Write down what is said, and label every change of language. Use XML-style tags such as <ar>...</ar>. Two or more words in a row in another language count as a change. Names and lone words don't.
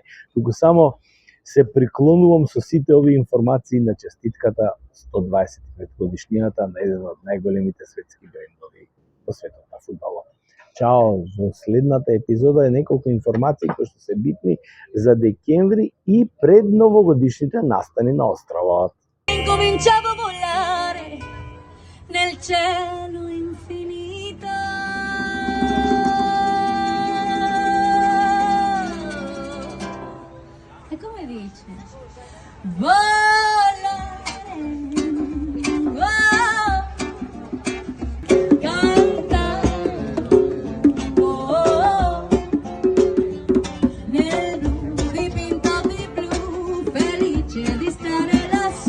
<mk>Туку само се приклонувам со сите овие информации на честитката 125 годишнината на еден од најголемите светски брендови во светот на фудбалот. Чао, во следната епизода е неколку информации кои што се битни за декември и пред новогодишните настани на островот.</mk> <it>Incominciavo a volare nel cielo infinito. E come dice? Volare, cantare, nel blu dipinto di blu, felice di stare lassù.</it>